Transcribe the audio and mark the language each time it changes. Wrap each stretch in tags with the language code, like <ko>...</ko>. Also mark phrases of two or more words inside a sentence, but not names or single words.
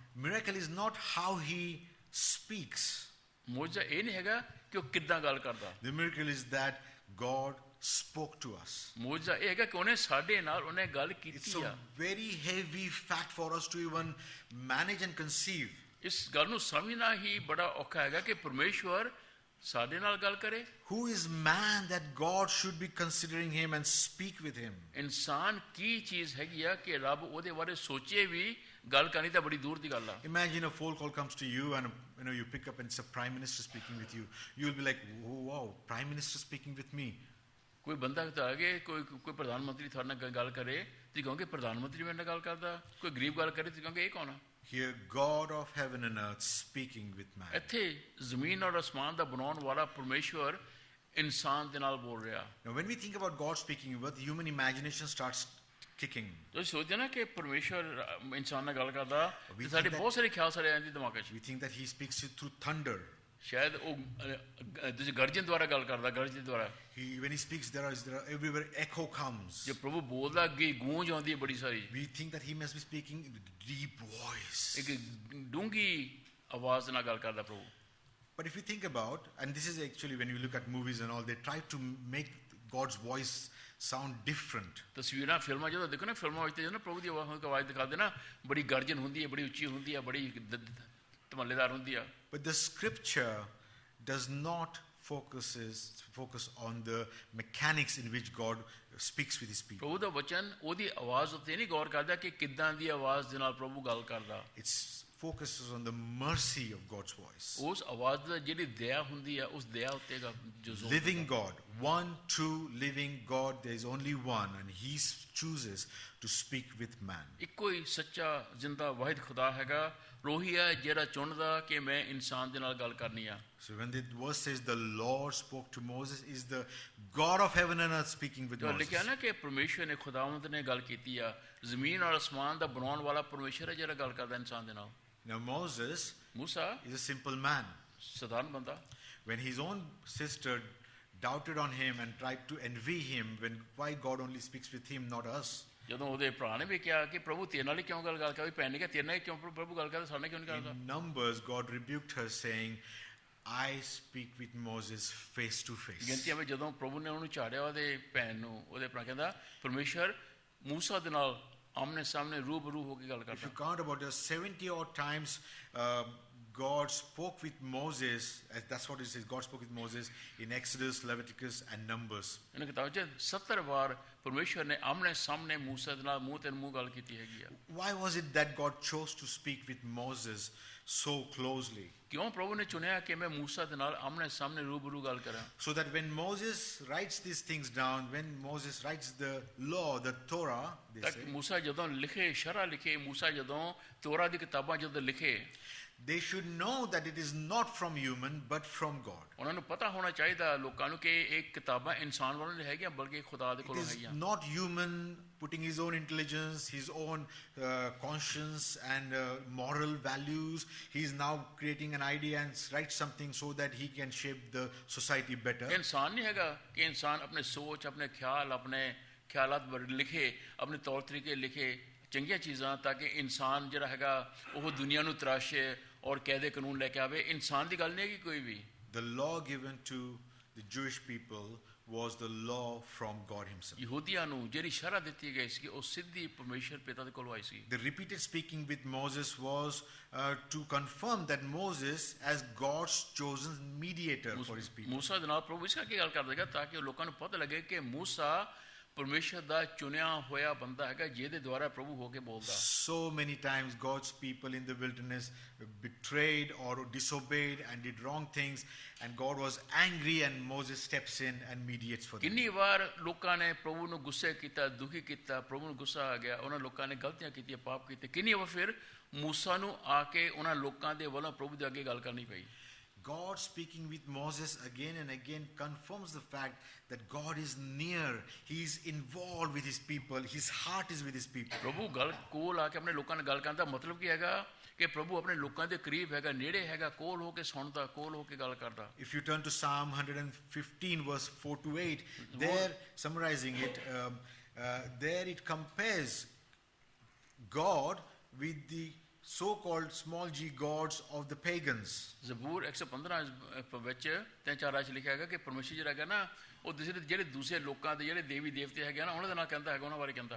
<en>Miracle is not how he speaks.</en> <pa>ਮੌਜ ਇਹ ਨਹੀਂ ਹੈਗਾ ਕਿ ਉਹ ਕਿੱਦਾਂ ਗੱਲ ਕਰਦਾ।</pa> <en>The miracle is that God spoke to us.</en> <pa>ਮੌਜ ਇਹ ਹੈਗਾ ਕਿ ਉਹਨੇ ਸਾਡੇ ਨਾਲ ਉਹਨੇ ਗੱਲ</pa> <en>It's</en> <pa>ਕੀਤੀ</pa> <en>a</en> <pa>ਆ।</pa> <en>very heavy fact for us to even manage and conceive.</en> <pa>ਇਸ ਗੱਲ ਨੂੰ ਸਮਝਣਾ ਹੀ ਬੜਾ ਔਖਾ ਹੈਗਾ ਕਿ ਪਰਮੇਸ਼ਵਰ ਸਾਡੇ ਨਾਲ ਗੱਲ ਕਰੇ।</pa> <en>Who is man that God should be considering him and speak with him?</en> <pa>ਇਨਸਾਨ ਕੀ ਚੀਜ਼ ਹੈਗੀ ਆ ਕਿ ਰੱਬ ਉਹਦੇ ਬਾਰੇ ਸੋਚੇ ਵੀ ਗੱਲ ਕਰਨੀ ਤਾਂ ਬੜੀ ਦੂਰ ਦੀ ਗੱਲ ਆ।</pa> <en>Imagine a phone call comes to you and you pick up and it's a prime minister speaking with you. You'll be like, oh, wow, prime minister speaking with me.</en> <pa>ਕੋਈ ਬੰਦਾ ਤਾਂ ਆਗੇ ਕੋਈ ਪ੍ਰਧਾਨ ਮੰਤਰੀ ਤੁਹਾਡੇ ਨਾਲ ਗੱਲ ਕਰੇ ਤੁਸੀਂ ਕਹੋਗੇ ਪ੍ਰਧਾਨ ਮੰਤਰੀ ਮੇਰੇ ਨਾਲ ਗੱਲ ਕਰਦਾ। ਕੋਈ ਗਰੀਬ ਗੱਲ ਕਰੇ ਤੁਸੀਂ ਕਹੋਗੇ ਇਹ ਕੌਣ ਆ।</pa> <en>Here God of heaven and earth speaking with man.</en> <pa>ਇੱਥੇ ਜ਼ਮੀਨ ਔਰ ਅਸਮਾਨ ਦਾ ਬਣਾਉਣ ਵਾਲਾ ਪਰਮੇਸ਼ਵਰ ਇਨਸਾਨ ਦੇ ਨਾਲ ਬੋਲ ਰਿਹਾ।</pa> <en>Now when we think about God speaking with, the human imagination starts kicking.</en> <pa>ਤੁਸੀਂ ਸੋਚਦੇ ਨਾ ਕਿ ਪਰਮੇਸ਼ਵਰ ਇਨਸਾਨ ਨਾਲ ਗੱਲ ਕਰਦਾ</pa> <en>We</en> <pa>ਤੇ ਸਾਡੇ</pa> <en>think</en> <pa>ਬਹੁਤ ਸਾਰੇ ਖਿਆਲ ਸਾਡੇ ਆਉਂਦੇ ਦਿਮਾਗ 'ਚ।</pa> <en>We think that he speaks through thunder.</en> <pa>ਸ਼ਾਇਦ ਉਹ ਤੁਸੀਂ ਗਰਜਨ ਦੁਆਰਾ ਗੱਲ ਕਰਦਾ, ਗਰਜਨ ਦੁਆਰਾ।</pa> <en>When he speaks, there are everywhere echo comes.</en> <pa>ਜੇ ਪ੍ਰਭੂ ਬੋਲਦਾ ਅੱਗੇ ਗੂੰਜ ਆਉਂਦੀ ਹੈ ਬੜੀ ਸਾਰੀ।</pa> <en>We think that he must be speaking in a deep voice.</en> <pa>ਇੱਕ ਡੂੰਗੀ ਆਵਾਜ਼ ਨਾਲ ਗੱਲ ਕਰਦਾ ਪ੍ਰਭੂ।</pa> <en>But if you think about, and this is actually when you look at movies and all, they try to make God's voice sound different.</en> <pa>ਤਸਵੀਰਾਂ ਫਿਲਮਾਂ ਜਦੋਂ ਦੇਖੋ ਨਾ, ਫਿਲਮਾਂ ਵਿੱਚ ਜਦੋਂ ਨਾ ਪ੍ਰਭੂ ਦੀ ਆਵਾਜ਼ ਦਿਖਾਉਂਦੇ ਨਾ, ਬੜੀ ਗਰਜਨ ਹੁੰਦੀ ਹੈ, ਬੜੀ ਉੱਚੀ ਹੁੰਦੀ ਹੈ, ਬੜੀ ਧਮਾਲੇਦਾਰ ਹੁੰਦੀ ਆ।</pa> <en>But the scripture does not focus on the mechanics in which God speaks with his people.</en> <pa>ਪ੍ਰਭੂ ਦਾ ਵਚਨ ਉਹਦੀ ਆਵਾਜ਼ ਉੱਤੇ ਨਹੀਂ ਗੌਰ ਕਰਦਾ ਕਿ ਕਿੱਦਾਂ ਦੀ ਆਵਾਜ਼ ਦੇ ਨਾਲ ਪ੍ਰਭੂ ਗੱਲ ਕਰਦਾ।</pa> <en>It focuses on the mercy of God's voice.</en> <pa>ਉਸ ਆਵਾਜ਼ ਦਾ ਜਿਹੜੀ ਦਇਆ ਹੁੰਦੀ ਆ, ਉਸ ਦਇਆ ਉੱਤੇ ਜੋ ਜ਼ੋਰ</pa> <en>Living God, one true living God, there is only one, and he chooses to speak with man.</en> <pa>ਇੱਕੋ ਹੀ ਸੱਚਾ ਜ਼ਿੰਦਾ ਵਾਹਿਦ ਖੁਦਾ ਹੈਗਾ, ਰੋਹੀ ਹੈ ਜਿਹੜਾ ਚੁਣਦਾ ਕਿ ਮੈਂ ਇਨਸਾਨ ਦੇ ਨਾਲ ਗੱਲ ਕਰਨੀ ਆ।</pa> <en>So when the verse says the Lord spoke to Moses, is the God of heaven and earth speaking with</en> <pa>ਜੋ</pa> <en>Moses.</en> <pa>ਲਿਖਿਆ ਨਾ ਕਿ ਪਰਮੇਸ਼ਵਰ ਨੇ, ਖੁਦਾਵੰਦ ਨੇ ਗੱਲ ਕੀਤੀ ਆ। ਜ਼ਮੀਨ ਔਰ ਅਸਮਾਨ ਦਾ ਬਣਾਉਣ ਵਾਲਾ ਪਰਮੇਸ਼ਵਰ ਹੈ ਜਿਹੜਾ ਗੱਲ ਕਰਦਾ ਇਨਸਾਨ ਦੇ ਨਾਲ।</pa> <en>Now Moses</en> <pa>ਮੂਸਾ</pa> <en>is a simple man.</en> <pa>ਸਧਾਰਨ ਬੰਦਾ।</pa> <en>When his own sister doubted on him and tried to envy him, why God only speaks with him, not us.</en> <pa>ਜਦੋਂ ਉਹਦੇ ਭਰਾ ਨੇ ਵੀ ਕਿਹਾ ਕਿ ਪ੍ਰਭੂ ਤੇਰੇ ਨਾਲ ਹੀ ਕਿਉਂ ਗੱਲ ਕਰਦਾ, ਭੈਣ ਨੇ ਕਿਹਾ ਤੇਰੇ ਨਾਲ ਹੀ ਕਿਉਂ ਪ੍ਰਭੂ ਗੱਲ ਕਰਦਾ, ਸਾਡੇ ਨਾਲ ਕਿਉਂ ਨਹੀਂ ਕਰਦਾ।</pa> <en>In Numbers, God rebuked her, saying, I speak with Moses face to face.</en> <pa>ਗਿਣਤੀਆਂ ਵਿੱਚ ਜਦੋਂ ਪ੍ਰਭੂ ਨੇ ਉਹਨੂੰ ਝਾੜਿਆ, ਉਹਦੇ ਭੈਣ ਨੂੰ, ਉਹਦੇ ਭਰਾ ਕਹਿੰਦਾ ਪਰਮੇਸ਼ਵਰ ਮੂਸਾ ਦੇ ਨਾਲ ਆਮਨੇ ਸਾਹਮਣੇ ਰੂਬਰੂ ਹੋ ਕੇ ਗੱਲ</pa> <en>If you</en> <pa>ਕਰਦਾ।</pa> <en>count about it, 70 odd times God spoke with Moses, that's what it says, God spoke with Moses in Exodus, Leviticus and Numbers.</en> <pa>ਇਹਨਾਂ ਕਿਤਾਬ 'ਚ 70 ਵਾਰ ਪਰਮੇਸ਼ਵਰ ਨੇ ਆਮਨੇ ਸਾਹਮਣੇ ਮੂਸਾ ਦੇ ਨਾਲ ਮੂੰਹ ਤੇ ਮੂੰਹ ਗੱਲ ਕੀਤੀ ਹੈਗੀ ਆ।</pa> <en>Why was it that God chose to speak with Moses so closely?</en> <pa>ਕਿਉਂ ਪ੍ਰਭੂ ਨੇ ਚੁਣਿਆ ਕਿ ਮੈਂ ਮੂਸਾ ਦੇ ਨਾਲ ਆਮਨੇ ਸਾਹਮਣੇ ਰੂਬਰੂ ਗੱਲ ਕਰਾਂ।</pa> <en>So that when Moses writes these things down, when Moses writes the law, the Torah, they</en> <pa>ਤਾਂ</pa> <en>say,</en> <pa>ਮੂਸਾ ਜਦੋਂ ਲਿਖੇ, ਸ਼ਰ੍ਹਾ ਲਿਖੇ, ਮੂਸਾ ਜਦੋਂ ਤੋਰਾ ਦੀ ਕਿਤਾਬਾਂ ਜਦੋਂ ਲਿਖੇ,</pa> <en>they should know that it is not from human but from God.</en> <pa>ਉਹਨਾਂ ਨੂੰ ਪਤਾ ਹੋਣਾ ਚਾਹੀਦਾ ਲੋਕਾਂ ਨੂੰ ਕਿ ਇਹ ਕਿਤਾਬਾਂ ਇਨਸਾਨ ਵੱਲੋਂ ਨਹੀਂ ਹੈਗੀਆਂ ਬਲਕਿ ਖੁਦਾ ਦੇ</pa> <en>It</en> <pa>ਕੋਲੋਂ</pa> <en>is</en> <pa>ਹੈਗੀਆਂ।</pa> <en>not human putting his own intelligence, his own conscience and moral values. He is now creating an idea and writes something so that he can shape the society better.</en> <pa>ਇਨਸਾਨ ਨਹੀਂ ਹੈਗਾ ਕਿ ਇਨਸਾਨ ਆਪਣੇ ਸੋਚ, ਆਪਣੇ ਖਿਆਲ, ਆਪਣੇ ਖਿਆਲਾਤ ਲਿਖੇ, ਆਪਣੇ ਤੌਰ ਤਰੀਕੇ ਲਿਖੇ, ਚੰਗੀਆਂ ਚੀਜ਼ਾਂ, ਤਾਂ ਕਿ ਇਨਸਾਨ ਜਿਹੜਾ ਹੈਗਾ ਉਹ ਦੁਨੀਆ ਨੂੰ ਤਰਾਸ਼ੇ ਔਰ ਕਾਇਦੇ ਕਾਨੂੰਨ ਲੈ ਕੇ ਆਵੇ। ਇਨਸਾਨ ਦੀ ਗੱਲ ਨਹੀਂ ਹੈਗੀ ਕੋਈ ਵੀ।</pa> <en>The law given to the Jewish people was the law from God himself.</en> <pa>ਯਹੂਦੀਆਂ ਨੂੰ ਜਿਹੜੀ ਸ਼ਰ੍ਹਾ ਦਿੱਤੀ ਗਈ ਸੀ ਉਹ ਸਿੱਧੀ ਪਰਮੇਸ਼ਰ ਪਿਤਾ ਦੇ ਕੋਲੋਂ ਆਈ ਸੀ।</pa> <en>The repeated speaking with Moses was to confirm that Moses as God's chosen mediator for his people.</en> <pa>ਮੂਸਾ ਦੇ ਨਾਲ ਪ੍ਰਭੂ ਇਸ ਕਰਕੇ ਗੱਲ ਕਰਦਾ ਹੈਗਾ ਤਾਂ ਕਿ ਲੋਕਾਂ ਨੂੰ ਪਤਾ ਲੱਗੇ ਕਿ ਮੂਸਾ ਪਰਮੇਸ਼ਰ ਦਾ ਚੁਣਿਆ ਹੋਇਆ ਬੰਦਾ ਹੈਗਾ ਜਿਹਦੇ ਦੁਆਰਾ ਪ੍ਰਭੂ ਹੋ ਕੇ ਬੋਲਦਾ।</pa> <en>So many times God's people in the wilderness betrayed or disobeyed and did wrong things, and God was angry and Moses steps in and mediates for them.</en> <pa>ਕਿੰਨੀ ਵਾਰ ਲੋਕਾਂ ਨੇ ਪ੍ਰਭੂ ਨੂੰ ਗੁੱਸੇ ਕੀਤਾ, ਦੁਖੀ ਕੀਤਾ, ਪ੍ਰਭੂ ਨੂੰ ਗੁੱਸਾ ਆ ਗਿਆ, ਉਹਨਾਂ ਲੋਕਾਂ ਨੇ ਗਲਤੀਆਂ ਕੀਤੀਆਂ, ਪਾਪ ਕੀਤੇ। ਕਿੰਨੀ ਵਾਰ ਫਿਰ ਮੂਸਾ ਨੂੰ ਆ ਕੇ ਉਹਨਾਂ ਲੋਕਾਂ ਦੇ ਵੱਲੋਂ ਪ੍ਰਭੂ ਦੇ ਅੱਗੇ ਗੱਲ ਕਰਨੀ ਪਈ।</pa> <en>God speaking with Moses again and again confirms the fact that God is near. He is involved with his people. His heart is with his people.</en> <pa>ਪ੍ਰਭੂ ਗੱਲ ਕੋਲ ਆ ਕੇ ਆਪਣੇ ਲੋਕਾਂ ਨਾਲ ਗੱਲ ਕਰਨ ਦਾ ਮਤਲਬ ਕੀ ਹੈਗਾ ਕਿ ਪ੍ਰਭੂ ਆਪਣੇ ਲੋਕਾਂ ਦੇ ਕਰੀਬ ਹੈਗਾ, ਨੇੜੇ ਹੈਗਾ, ਕੋਲ ਹੋ ਕੇ ਸੁਣਦਾ, ਕੋਲ ਹੋ ਕੇ ਗੱਲ ਕਰਦਾ।</pa> <en>If you turn to Psalm 115 verse 4 to 8, there summarizing it, there it compares God with the so-called small g gods of the pagans.</en> <pa>ਜ਼ਬੂਰ 115 ਵਿੱਚ 3-4 ਚ ਲਿਖਿਆ ਹੈਗਾ ਕਿ ਪਰਮੇਸ਼ਰ ਜਿਹੜਾ ਹੈਗਾ ਨਾ ਉਹ ਜਿਹੜੇ ਦੂਸਰੇ ਲੋਕਾਂ ਦੇ ਜਿਹੜੇ ਦੇਵੀ ਦੇਵਤੇ ਹੈਗੇ ਨਾ ਉਹਨਾਂ ਦੇ ਨਾਲ ਕਹਿੰਦਾ ਹੈਗਾ, ਉਹਨਾਂ ਬਾਰੇ ਕਹਿੰਦਾ।</pa>